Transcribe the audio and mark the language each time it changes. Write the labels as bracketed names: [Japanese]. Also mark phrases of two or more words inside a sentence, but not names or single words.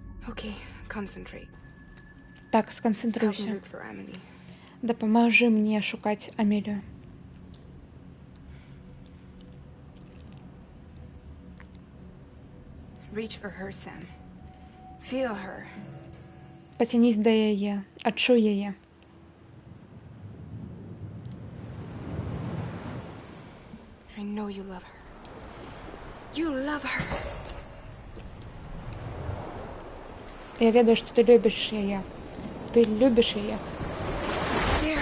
[English] Okay, concentrate. [Belarusian] Так, [English] Help me [Belarusian] сконцентруйся. [English] look for Emily. [Belarusian] Дапамажы мне шукаць Амелію. [English] Reach for her, Sam. Feel her. [Belarusian] Пацянись да яе, адчуй яе. [English] I know you love her. You love her. [Belarusian] Я ведаю, што ты любіш яе. Ты любіш яе. [English] There.